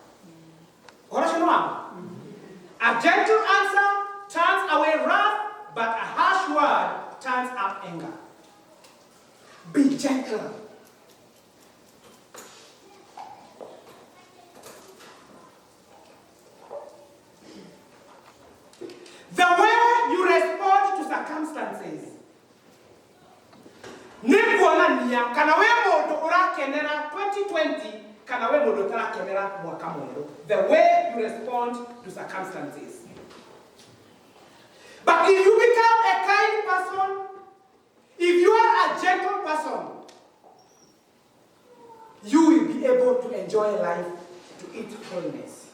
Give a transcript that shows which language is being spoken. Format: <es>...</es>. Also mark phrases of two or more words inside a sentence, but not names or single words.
<en>A gentle answer turns away wrath, but a harsh word turns up anger. Be gentle. The way you respond to circumstances.</en> <kam>Nikuonania kana we mundu urakenera 2020 kana we mundu utakenera mwaka mundu.</kam> <en>The way you respond to circumstances. But if you become a kind person, if you are a gentle person, you will be able to enjoy life to its fullness.</en>